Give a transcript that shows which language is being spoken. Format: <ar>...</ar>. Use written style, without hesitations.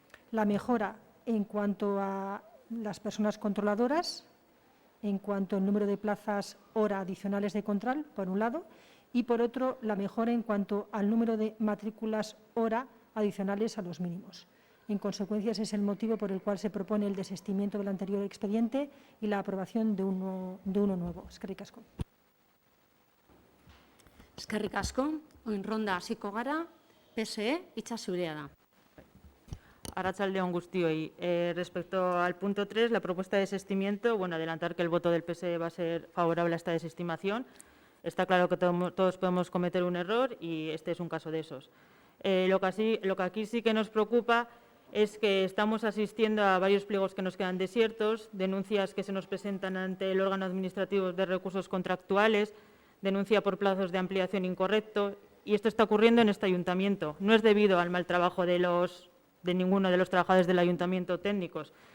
<es>La mejora en cuanto a las personas controladoras, en cuanto al número de plazas hora adicionales de control, por un lado, y por otro, la mejora en cuanto al número de matrículas hora adicionales a los mínimos. En consecuencia, ese es el motivo por el cual se propone el desistimiento del anterior expediente y la aprobación de uno nuevo.</es> <eu>Eskerrik asko. Eskerrik asko, oin ronda hasiko gara, PSE, hitza zurea da. Arratsaldeon guztioi.</eu> <es>Respecto al punto 3, la propuesta de desistimiento, adelantar que el voto del PSE va a ser favorable a esta desestimación. Está claro que todos podemos cometer un error y este es un caso de esos. Lo que aquí sí que nos preocupa es que estamos asistiendo a varios pliegos que nos quedan desiertos, denuncias que se nos presentan ante el órgano administrativo de recursos contractuales, denuncia por plazos de ampliación incorrecto, y esto está ocurriendo en este ayuntamiento. No es debido al mal trabajo de ninguno de los trabajadores del ayuntamiento técnicos,</es>